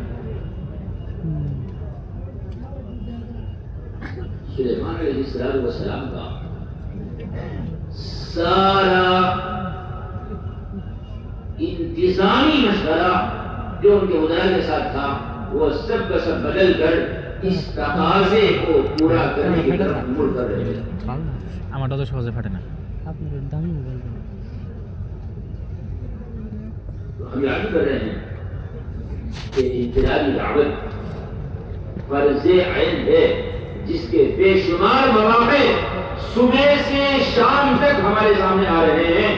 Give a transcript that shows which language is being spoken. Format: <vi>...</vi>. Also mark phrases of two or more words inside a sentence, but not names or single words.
<ur>سلیمان علیہ السلام کا سارا انتظامی مشورہ جو ان کے خدا کے ساتھ تھا وہ سب کا سب بدل کر اس تقاضے کو پورا کرنے کی طرف مڑ کر رہے ہیں.</ur> <bn>আমারটা তো সহজে ফাটে না. আপনার দামি মোবাইল</bn> <ur>ہم یاد کر رہے ہیں کہ انفرادی دعوت فرض عین ہے جس کے بے شمار مواقع صبح سے شام تک ہمارے سامنے آ رہے ہیں.</ur>